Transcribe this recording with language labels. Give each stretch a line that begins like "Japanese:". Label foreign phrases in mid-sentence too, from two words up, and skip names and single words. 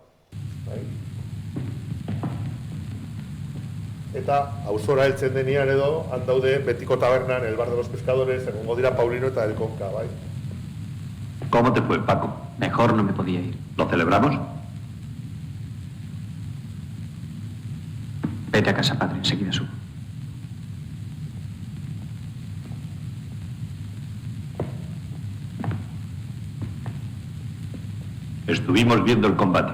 Basque: Eta auzora heltzen denean edo, handaude betiko tabernan,
Spanish: el bar de los pescadores,
Basque: egongo dira Paulino eta el Conca, bai?
Spanish: ¿Cómo te fue, Paco? Mejor no me podía ir. ¿Lo celebramos? Vete a casa, padre, enseguida subo. Estuvimos viendo el combate.